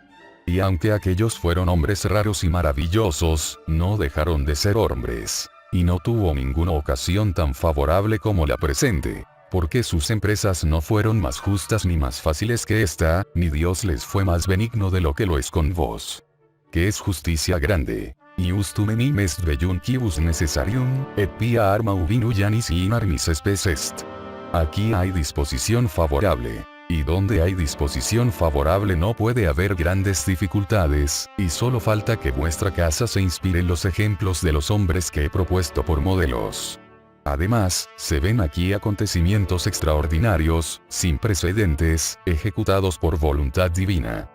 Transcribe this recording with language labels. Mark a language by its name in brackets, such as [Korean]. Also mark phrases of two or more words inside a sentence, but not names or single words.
[Spanish] Y aunque aquellos fueron hombres raros y maravillosos, no dejaron de ser hombres. Y no tuvo ninguna ocasión tan favorable como la presente. Porque sus empresas no fueron más justas ni más fáciles que esta, ni Dios les fue más benigno de lo que lo es con vos. Que es justicia grande. [Latin] Iustum enim est bellunquibus necessarium, et pia arma ubi nullanis in armis spes est. [Spanish] Aquí hay disposición favorable. Y donde hay disposición favorable no puede haber grandes dificultades, y solo falta que vuestra casa se inspire en los ejemplos de los hombres que he propuesto por modelos. Además, se ven aquí acontecimientos extraordinarios, sin precedentes, ejecutados por voluntad divina.